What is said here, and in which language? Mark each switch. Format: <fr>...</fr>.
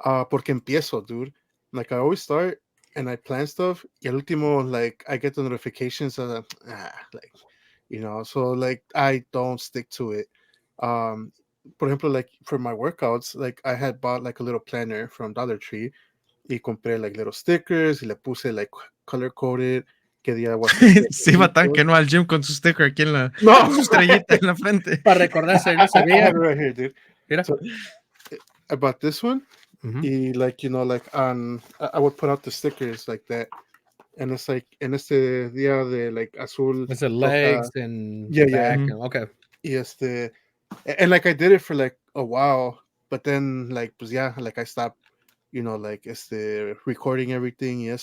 <es>Porque empiezo,</es> <en>dude. Like I always start and I plan stuff.</en> <es>Y al último,</es> <en>like I get the notifications of like, so like I don't stick to it. For example, like for my workouts, like I had bought like a little planner from Dollar Tree.</en> <es>Y compré</es> <en>like little stickers</en> <es>y le puse</es> <en>like color coded.</en> <es>Que día voy a hacer Se iba tan que no al gym con su sticker aquí en la No. con su estrellita en la frente. Para recordarse, no</es> <en>I</en> <es>sabía.</es> <en>have it right here, dude.</en> <es>Mira.</es> <en>So, I bought this one. Y like like on I would put out the stickers like that, and it's like</en> <es>en este día de</es> <en>like azul. It's the legs and yeah, back. yeah. Okay. Yes, and like I did it for like a while, but then like pues yeah, like I stopped, like recording everything.</en>